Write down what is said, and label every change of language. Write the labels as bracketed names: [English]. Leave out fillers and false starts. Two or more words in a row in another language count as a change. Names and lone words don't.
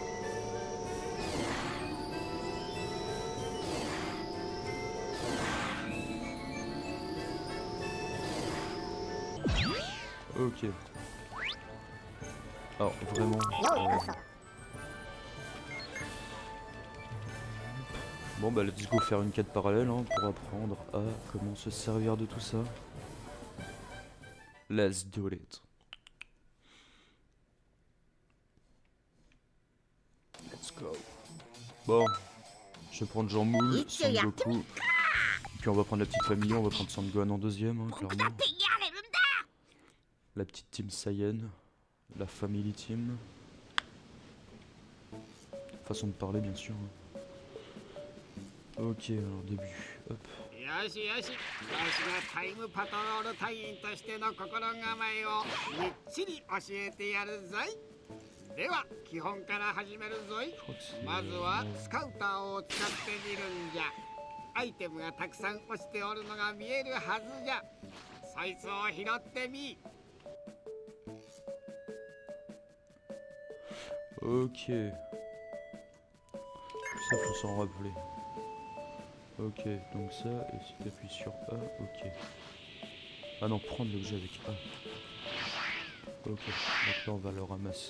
[French] Ok. Alors vraiment. Bon bah [English] let's go [French] faire une quête parallèle hein, pour apprendre à comment se servir de tout ça. [English] Let's do it. Let's go. [French] Bon, je vais prendre Jean Moule, Son Goku. Puis on va prendre la petite famille, on va prendre Son Gohan en deuxième, hein, clairement. La petite team Saiyan, la [English] family team. [French] Façon de parler bien sûr. Ok, alors début, hop. [Japanese] よしよし、わしがタイムパトロール隊員としての心構えをみっちり教えてやるぞい。では基本から始めるぞい。まずはスカウターを使ってみるんじゃ。アイテムがたくさん落ちておるのが見えるはずじゃ。そいつを拾ってみ。 [French] Ok. Ça faut s'en rappeler. Ok, donc ça, et si tu appuies sur A, ok. Ah non, prendre l'objet avec A. Ok, donc là on va le ramasser.